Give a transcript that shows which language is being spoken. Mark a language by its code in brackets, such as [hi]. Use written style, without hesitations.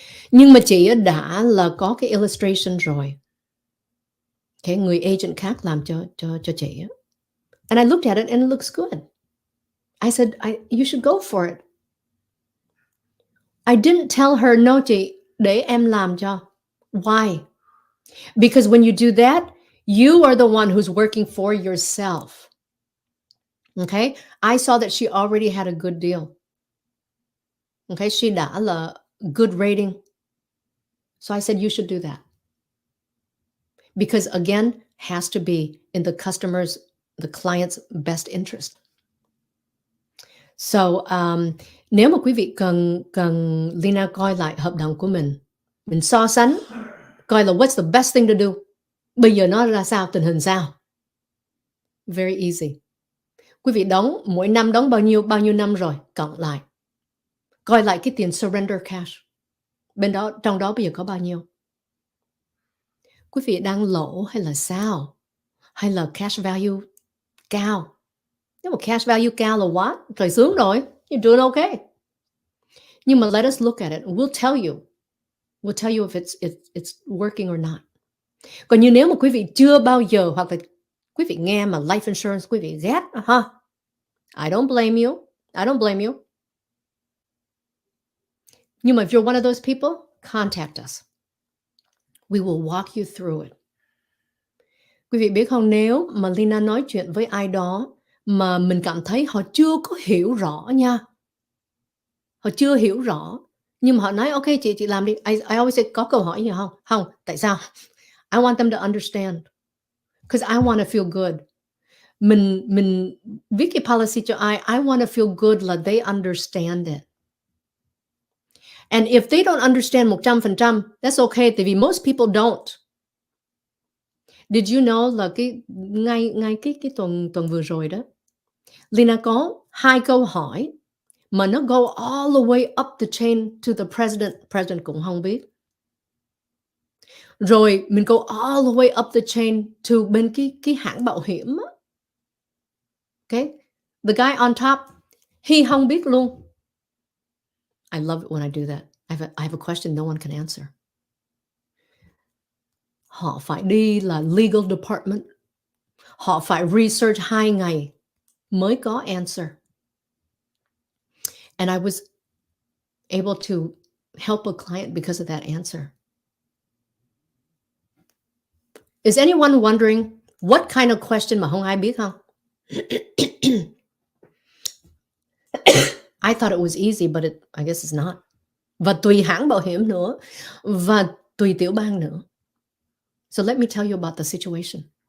[vi] Nhưng mà chị đã là có cái illustration rồi. Okay, người agent khác làm cho chị. [en] And I looked at it and it looks good. I said, you should go for it. I didn't tell her, [vi] no chị, để em làm cho. [en] Why? Because when you do that, you are the one who's working for yourself. Okay? I saw that she already had a good deal. Okay? She [vi] đã là [en] good rating. So I said, you should do that. Because again, has to be in the client's best interest. [vi] So, nếu mà quý vị cần Leyna coi lại hợp đồng của mình so sánh, coi là [en] what's the best thing to do. [vi] Bây giờ nó ra sao, tình hình sao? [en] Very easy. [vi] Quý vị đóng, mỗi năm đóng bao nhiêu năm rồi, cộng lại. Coi lại cái tiền surrender cash. Bên đó, trong đó bây giờ có bao nhiêu? Quý vị đang lỗ hay là sao? Hay là cash value cao? Nếu mà cash value cao là [en] what? [vi] Trời sướng rồi. [en] You're doing okay. [vi] Nhưng mà [en] let us look at it. We'll tell you. We'll tell you if it's working or not. [vi] Còn như nếu mà quý vị chưa bao giờ, hoặc là quý vị nghe mà life insurance, quý vị ghét, [en] I don't blame you. I don't blame you. [vi] Nhưng mà [en] if you're one of those people, contact us. We will walk you through it. [vi] Quý vị biết không, nếu mà Leyna nói chuyện với ai đó mà mình cảm thấy họ chưa có hiểu rõ nha. Họ chưa hiểu rõ. Nhưng mà họ nói, ok chị làm đi. [en] I always say, [vi] có câu hỏi gì không? Không, tại sao? [en] I want them to understand. Because I want to feel good. Mình viết cái policy cho ai, I want to feel good là they understand it. And if they don't understand 100%, that's okay, [vi] tại vì [en] most people don't. Did you know [vi] là ngay cái tuần vừa rồi đó, Leyna có 2 câu hỏi mà nó [en] go all the way up the chain to the president. [vi] President cũng không biết. Rồi mình [en] go all the way up the chain to [vi] bên cái hãng bảo hiểm á. [en] Okay? The guy on top, he [vi] không biết luôn. [en] I love it when I do that. I have a question no one can answer. [vi] Họ phải đi là legal department. Họ phải research 2 ngày mới có answer. [en] And I was able to help a client because of that answer. Is anyone wondering what kind of question [vi] mà không ai biết không? [en] I thought it was easy, but I guess it's not. [vi] Và tùy hãng bảo hiểm nữa, và tùy tiểu bang nữa. [en] So let me tell you about the situation.